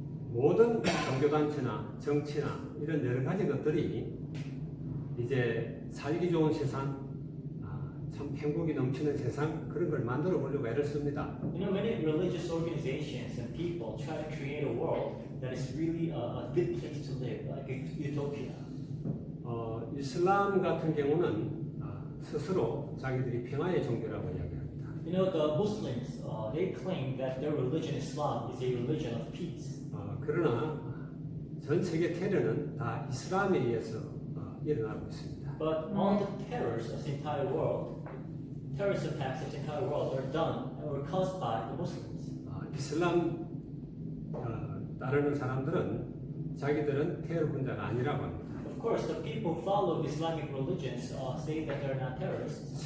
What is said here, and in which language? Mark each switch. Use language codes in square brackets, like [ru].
[ko] 모든 종교단체나 정치나 이런 여러 가지 것들이 이제 살기 좋은 세상, 참 행복이 넘치는 세상 그런 걸 만들어 보려고 애를 씁니다. [en] You know, many religious organizations and people try to create a world that is really a good place to live, like a utopia. [ko] 이슬람 같은 경우는 스스로 자기들이 평화의 종교라고 이야기합니다. [en] You know, the Muslims, they claim that their religion, Islam, is a religion of peace. [ko] 그러나 전 세계 테러는 다 이슬람에 의해서 일어나고 있습니다. [en] But all the terrors of the entire world, terrorist attacks of the entire world are done or caused by the Muslims. [ko] 이슬람 따르는 사람들은 자기들은 테러 분자가 아니라고 합니다. [en] Of course, the people who follow Islamic religions say that they're not terrorists,